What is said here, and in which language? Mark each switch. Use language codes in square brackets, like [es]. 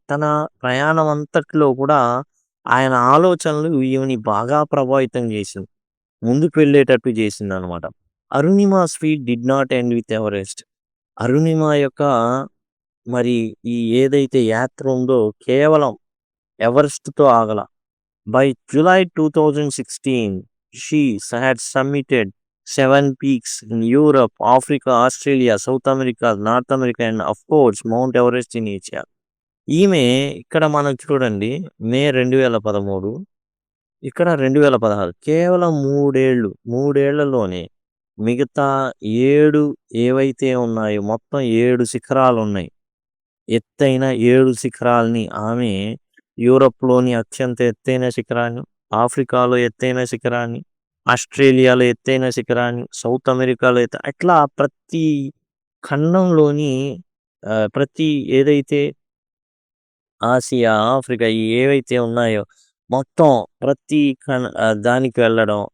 [te] తన ప్రయాణం అంతట్లో కూడా ఆయన ఆలోచనలు ఈమెని బాగా ప్రభావితం చేసింది. ముందుకు వెళ్ళేటట్టు చేసిందనమాట. [en] Arunima's feat did not end with Everest. [te] Arunima యొక్క మరి ఈ ఏదైతే యాత్ర ఉందో కేవలం ఎవరెస్ట్‌తో ఆగల. [en] By July 2016, she had summited 7 peaks in Europe, Africa, Australia, South America, North America and of course Mount Everest in Asia. [te] ఈమె ఇక్కడ మనం చూడండి మే 2013, ఇక్కడ 2016 కేవలం 3 ఏళ్ళు. 3 ఏళ్లలోనే మిగతా 7 ఏవైతే ఉన్నాయో మొత్తం 7 శిఖరాలున్నాయి. ఎత్తైన 7 శిఖరాల్ని ఆమె యూరప్‌లోని అత్యంత ఎత్తైన శిఖరాన్ని, ఆఫ్రికాలో ఎత్తైన శిఖరాన్ని, ఆస్ట్రేలియాలో ఎత్తైన శిఖరాన్ని, సౌత్ అమెరికాలో అట్లా ప్రతి ఖండంలోని ప్రతి ఏదైతే ఆసియా, ఆఫ్రికా ఏవైతే ఉన్నాయో మొత్తం ప్రతి దానికి వెళ్ళడం.